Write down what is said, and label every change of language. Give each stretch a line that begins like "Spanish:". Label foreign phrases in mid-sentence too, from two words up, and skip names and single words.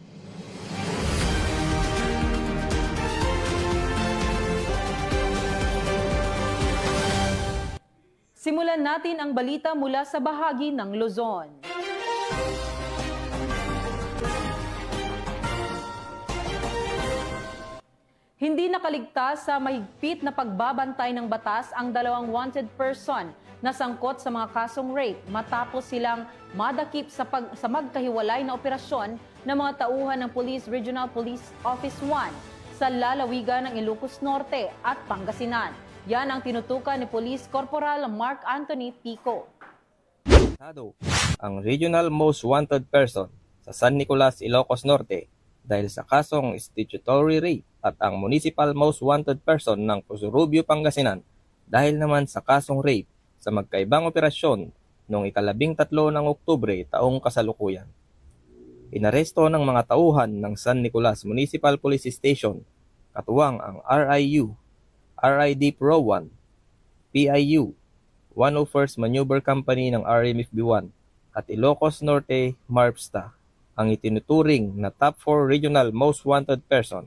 Filipino: Simulan natin ang balita mula sa bahagi ng Luzon. Hindi nakaligtas sa mahigpit na pagbabantay ng batas ang dalawang
English: wanted person
Filipino: na sangkot sa mga kasong rape matapos silang madakip sa magkahiwalay na operasyon ng mga tauhan ng Police Regional Police Office 1 sa lalawigan ng Ilocos Norte at Pangasinan. Yan ang tinutukan ni Police Corporal Mark Anthony Pico. Ang
English: Regional Most Wanted Person
Filipino: sa San Nicolas, Ilocos Norte dahil sa kasong
English: statutory rape
Filipino: at ang
English: Municipal Most Wanted Person
Filipino: ng Pusurubio, Pangasinan dahil naman sa kasong rape sa magkaibang operasyon noong 13 ng Oktubre taong kasalukuyan. Inaresto ng mga tauhan ng San Nicolas Municipal Police Station, katuwang ang RIU, RID Pro 1, PIU, 101st Maneuver Company ng RMFB1 at Ilocos Norte MARPSTA, ang itinuturing na top 4
English: Regional Most Wanted Person.